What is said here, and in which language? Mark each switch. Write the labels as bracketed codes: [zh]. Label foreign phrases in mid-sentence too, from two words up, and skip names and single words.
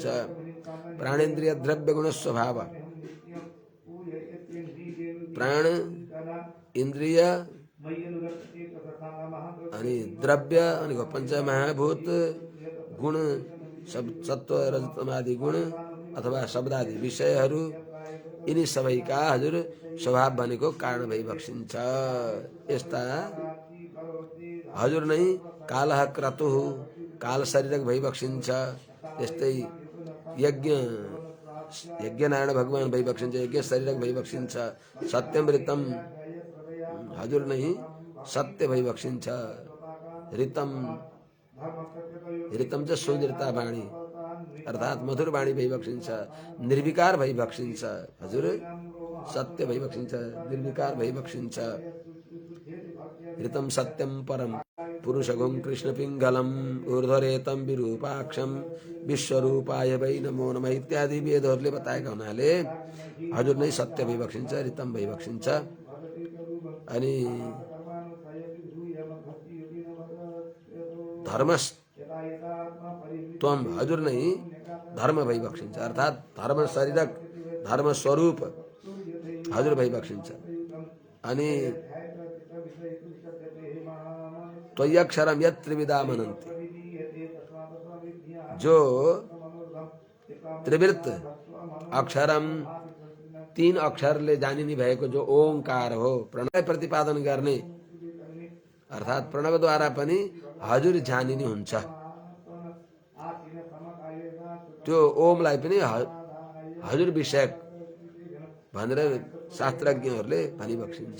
[sa] प्राणेन्द्रिय द्रव्य गुण स्वभाव, [ne] प्राण इन्द्रिय अनि द्रव्य अनि पञ्चमहाभूत गुण सत्व रजतम आदि गुण अथवा शब्दादि विषयहरू, यिनी सबैका हजुर स्वभाव भनेको कारण भइबक्सिन्छ। यस्ता हजुर नै [sa] कालः क्रतुः [ne] काल शरीरक भइबक्सिन्छ। यस्तै यज्ञ नारायण भगवान भइबक्सिन्छ, यज्ञ शरीरक भइबक्सिन्छ। सत्यमृतम हजुर नै सत्य भइबक्सिन्छ। ऋतम ऋतम चाहिँ सुनिरता वाणी अर्थात मधुर वाणी भइबक्सिन्छ। निर्विकार भइबक्सिन्छ, हजुर सत्य भइबक्सिन्छ, निर्विकार भइबक्सिन्छ। [sa] ऋतम सत्यम परम पुरुषगुं कृष्ण पिङ्गलम ऊर्ध्वरेतम विरूपाक्षम विश्वरूपाय वै नमो नमः [ne] इत्यादि वेदहरूले बताएका हुनाले हजुर नै सत्य भइबक्सिन्छ, ऋतम भइबक्सिन्छ। अनि [sa] धर्मस त्वम [ne] हजुर नै धर्म भइबक्सिन्छ, अर्थात धर्म शरीरक धर्म स्वरूप हजुर भइबक्सिन्छ। अनि [sa] त्वय्यक्षरम यत् त्रिविधामनन्ति [ne] जो त्रिवृत्त अक्षरम तीन अक्षरले जानिने भएको जो ओंकार हो, प्रणव प्रतिपादन गर्ने अर्थात प्रणवद्वारा पनि हजुर जानिने हुन्छ। त्यो ओमलाई पनि हजुर विषयक भनेर शास्त्रज्ञहरूले भनिबक्सिन्छ।